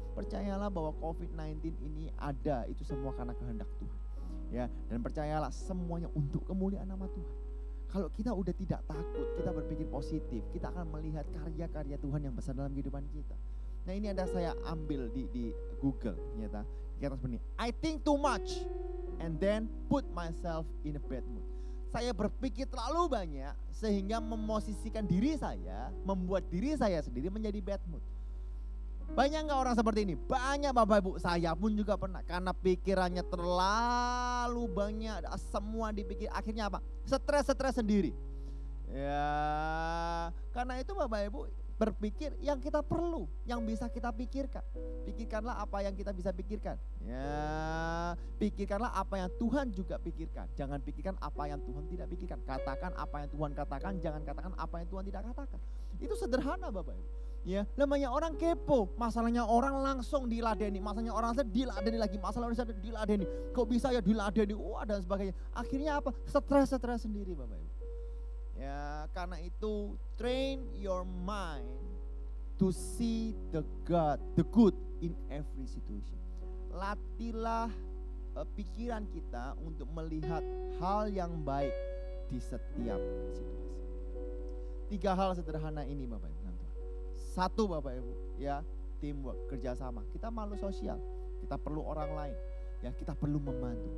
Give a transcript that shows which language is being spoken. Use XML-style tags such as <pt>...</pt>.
<id>Percayalah bahwa COVID-19 ini ada, itu semua karena kehendak Tuhan. Ya, dan percayalah semuanya untuk kemuliaan nama Tuhan. Kalau kita udah tidak takut, kita berpikir positif, kita akan melihat karya-karya Tuhan yang besar dalam kehidupan kita. Nah, ini ada saya ambil di Google, ternyata. Kata seperti ini,</id> <en>I think too much and then put myself in a bad mood.</en> <id>Saya berpikir terlalu banyak sehingga memosisikan diri saya, membuat diri saya sendiri menjadi bad mood. Banyak gak orang seperti ini? Banyak Bapak Ibu, saya pun juga pernah. Karena pikirannya terlalu banyak, semua dipikir, akhirnya apa? Stres sendiri. Ya, karena itu Bapak Ibu berpikir yang kita perlu, yang bisa kita pikirkan. Pikirkanlah apa yang kita bisa pikirkan. Ya, pikirkanlah apa yang Tuhan juga pikirkan. Jangan pikirkan apa yang Tuhan tidak pikirkan. Katakan apa yang Tuhan katakan, jangan katakan apa yang Tuhan tidak katakan. Itu sederhana Bapak Ibu. Ya, namanya orang kepo, masalahnya orang langsung diladeni, masalahnya orang saya diladeni lagi, masalah orang saya diladeni, kok bisa ya diladeni, wah dan sebagainya. Akhirnya apa? Stres sendiri Bapak Ibu. Ya, karena itu</id> <en>train your mind to see the good in every situation.</en> <id>Latihlah pikiran kita untuk melihat hal yang baik di setiap situasi. 3 hal sederhana ini Bapak Ibu. 1 Bapak Ibu, ya, teamwork, kerjasama. Kita makhluk sosial, kita perlu orang lain, ya, kita perlu membantu.</id>